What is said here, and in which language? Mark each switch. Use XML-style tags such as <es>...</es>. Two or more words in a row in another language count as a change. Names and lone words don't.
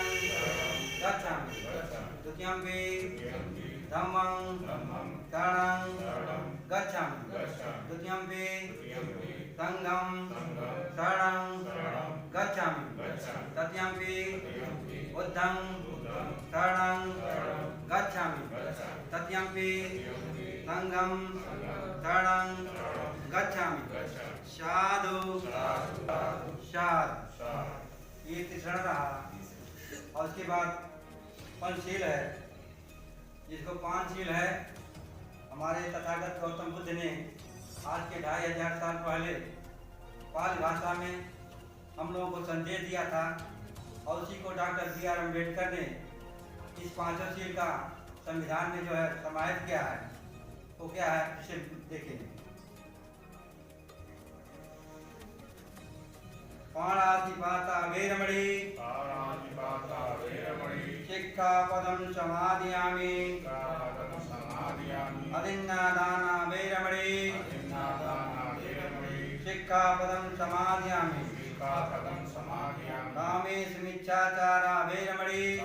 <pi>गच्छामि तृतीयम्पि धम्मं शरणं गच्छामि तृतीयम्पि संघं शरणं गच्छामि तृतीयम्पि बुद्धं शरणं गच्छामि तृतीयम्पि संघं शरणं गच्छामि। साधु साधु।</pi> <hi>ये तीसरा रहा और उसके बाद पंचशील है, जिसको पांचशील है। हमारे तथागत गौतम बुद्ध ने आज के 2500 साल पहले पाली भाषा में हम लोगों को संदेश दिया था और उसी को डॉक्टर B.R. अम्बेडकर ने इस पांचों शील का संविधान में जो है समाहित किया है। वो क्या है, इसे देखें।</hi> <pi>पाणातिपाता वीरमणि शिक्षापदं समादयामि अदिन्नादाना वैरमणि शिक्षापदं समादयामि कामेषु मिथ्याचारा वैरमणि</pi>